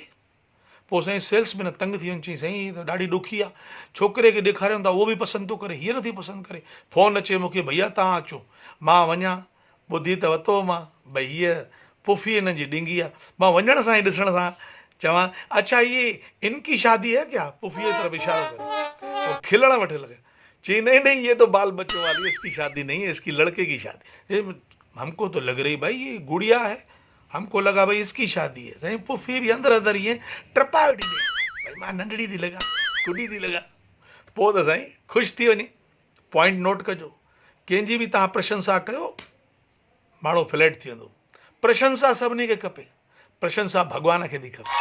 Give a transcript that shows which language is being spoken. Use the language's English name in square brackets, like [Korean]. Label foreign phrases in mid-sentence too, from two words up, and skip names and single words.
[Sindhi] पोइ साईं सेल्समैन तंग थी वञे, चई साईं त ॾाढी ॾुखी आहे, छोकिरे खे ॾेखारियूं था उहो बि पसंदि थो करे, हीअ नथी पसंदि करे। फ़ोन अचे मूंखे, भैया तव्हां अचो, मां वञा, ॿुधी त वरितो मां, भई हीअ पुफी हिन जी ॾिंगी आहे। मां वञण सां ई ॾिसण सां चवां, [Urdu] اچھا یہ ان کی شادی ہے کیا? [Sindhi] पुफी जी तरफ इशारो करे वो खिलण वठे लगे, चई [Urdu] نہیں نہیں یہ تو بال بچوں والی، اس کی شادی نہیں ہے، اس کی لڑکے کی شادی. ہم کو تو لگ رہی بھائی یہ گڑیا ہے، ہم کو لگا بھائی اس کی شادی ہے. [Sindhi] साईं पुफी बि अंदरि अंदरि ईअं ट्रपा वेठी ॾे, भाई मां नंढड़ी थी लॻा, गुॾी थी लॻा। पोइ त साईं ख़ुशि थी वञे। [English] point note [Sindhi] कजो, कंहिंजी बि तव्हां प्रशंसा कयो, माण्हू फ्लैट थी वेंदो। प्रशंसा सभिनी खे खपे, प्रशंसा भॻवान खे बि खपे।